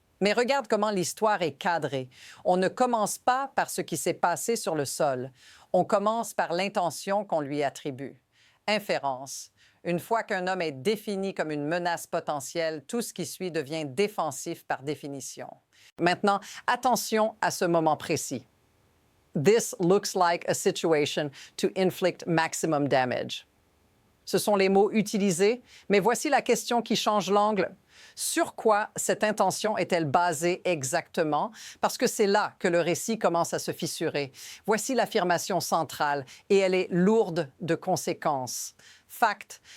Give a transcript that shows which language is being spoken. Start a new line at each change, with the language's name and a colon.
French: Mais regarde comment l'histoire est cadrée. On ne commence pas par ce qui s'est passé sur le sol. On commence par l'intention qu'on lui attribue. Inférence. Une fois qu'un homme est défini comme une menace potentielle, tout ce qui suit devient défensif par définition. Maintenant, attention à ce moment précis.
English: This looks like a situation to inflict maximum damage.
French: Ce sont les mots utilisés, mais voici la question qui change l'angle. Sur quoi cette intention est-elle basée exactement? Parce que c'est là que le récit commence à se fissurer. Voici l'affirmation centrale, et elle est lourde de conséquences. Fact.